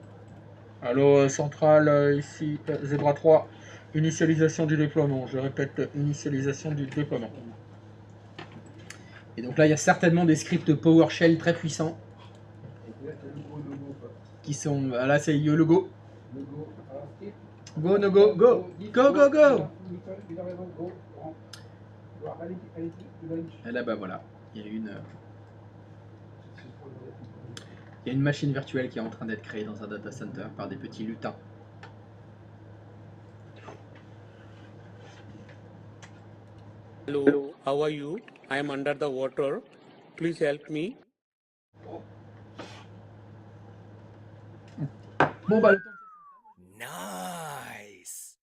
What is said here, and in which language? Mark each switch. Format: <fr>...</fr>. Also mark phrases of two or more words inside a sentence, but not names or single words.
<fr>Allo, centrale, ici, Zebra 3. Initialisation du déploiement. Je répète, initialisation du déploiement. Et donc là, il y a certainement des scripts PowerShell très puissants. Qui sont... Là, c'est le go.</fr> <en>Go, no go, go. Go, go, go.</en> <fr>Et là, voilà. Il y a une machine virtuelle qui est en train d'être créée dans un</fr> <en>data center</en> <fr>par des petits lutins.</fr> <en>Hello, how are you? I am under the water. Please help me.</en> <fr>Bon bah.</fr> <en>Nice.</en>